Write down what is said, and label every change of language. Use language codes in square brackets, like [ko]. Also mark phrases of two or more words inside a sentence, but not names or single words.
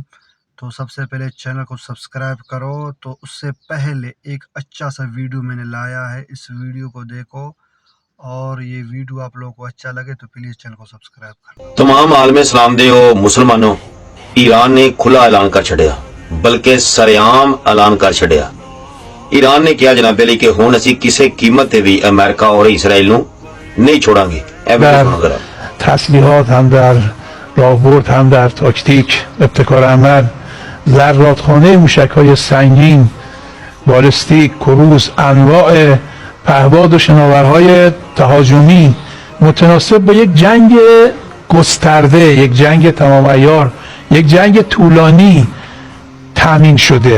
[hi] तो सबसे पहले चैनल को सब्सक्राइब करो। तो उससे पहले एक अच्छा सा वीडियो मैंने लाया है, इस वीडियो को देखो और ये वीडियो आप लोगों को अच्छा लगे तो प्लीज़ चैनल को सब्सक्राइब करो। [pa] تمام عالمے سلام دے مسلماناں، ایران نے کھلا اعلان کر چھڈیا، بلکہ سرعام اعلان کر چھڈیا. ایران نے کہا جناب علی کہ ہن اسیں کسی قیمت تے بھی امریکہ اور اسرائیل نوں نہیں چھڈانگے. [fa] تسلیحات هم در راهبرد هم در تاکتیک ابتکار عمل، ذراتخانه موشک‌های سنگین، بالستیک، کروز، انواع پهباد و شناورهای تهاجمی متناسب با یک جنگ گسترده، یک جنگ تمام عیار، یک جنگ طولانی تامین شده.